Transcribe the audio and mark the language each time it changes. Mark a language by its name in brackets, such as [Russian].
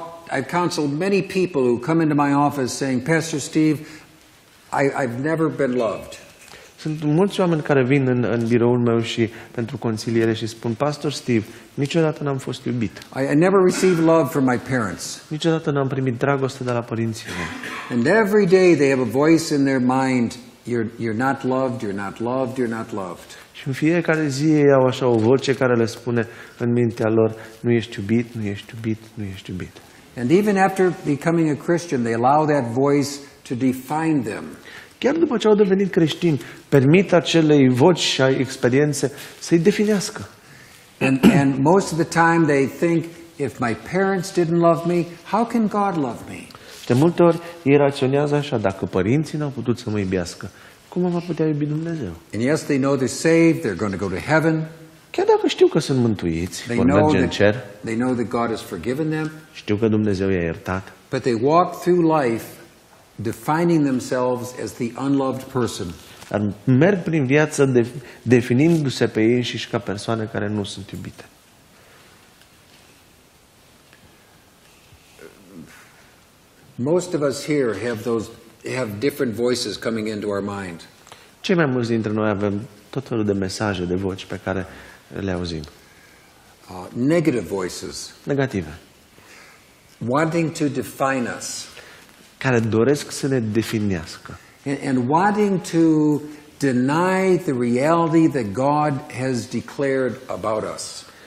[English] I've counseled many people who come into my office saying, Pastor Steve, I've never been loved. [Romanian] Sunt mulți oameni care vin în biroul meu și pentru consiliere și spun, Pastor Steve, niciodată n-am fost iubit. [English] I never received love from my parents. [Romanian] Niciodată n-am primit dragoste de la părinții mei. [English] And every day they have a voice in their mind, you're not loved, you're not loved, you're not loved. [Romanian] Și în fiecare zi ei au așa o voce care le spune în mintea lor, nu ești iubit, nu ești iubit, nu ești iubit. [English] And even after becoming a Christian, they allow that voice to define them. [Romanian] Chiar după ce au devenit creștini, permit acelei voci și experiențe să-i definească. [English] And most of the time they think, if my parents didn't love me, how can God love me? [Romanian] De multe ori ei raționează așa, dacă părinții n-au putut să mă iubească, cum mă va putea iubi Dumnezeu? [English] And yes, they know they're saved, they're going to go to heaven. [Romanian] Chiar dacă știu că sunt mântuiți, vor merge în cer, [English] they know that God has forgiven them, [Romanian] știu că Dumnezeu i-a iertat, [English] but they walk through life defining themselves as the unloved person. [Romanian] dar merg prin viață definindu-se pe ei înșiși ca persoane care nu sunt iubite. [English] Most of us here have different voices coming into our mind. [Romanian] Cei mai mulți dintre noi avem tot felul de mesaje, de voci pe care le auzim. [English] Negative voices. [Romanian] Negative. [English] Wanting to define us. [Romanian] Care doresc să ne definească. [English] And wanting to deny the reality that God has declared about us.